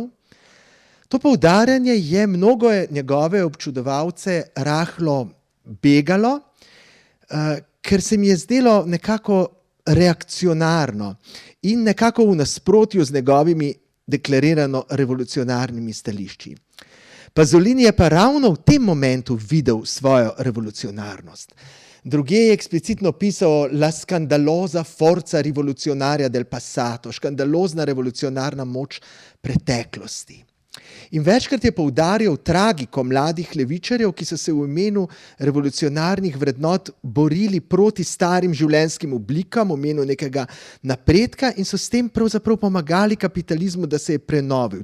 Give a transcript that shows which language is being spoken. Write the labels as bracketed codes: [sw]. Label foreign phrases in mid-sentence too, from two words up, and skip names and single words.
[sl] To poudarjanje je mnogo njegove občudovalce rahlo begalo, ker se mi je zdelo nekako reakcionarno in nekako v nasprotju z njegovimi deklarirano revolucionarnimi stališči. Pasolini je pa ravno v tem momentu videl svojo revolucionarnost. Drugje je eksplicitno pisal [it] la scandalosa forza rivoluzionaria del passato, [sl] škandalozna revolucionarna moč preteklosti. In večkrat je poudarjal tragiko mladih levičarjev, ki so se v imenu revolucionarnih vrednot borili proti starim življenjskim oblikam, v imenu nekega napredka in so s tem pravzaprav pomagali kapitalizmu, da se je prenovil.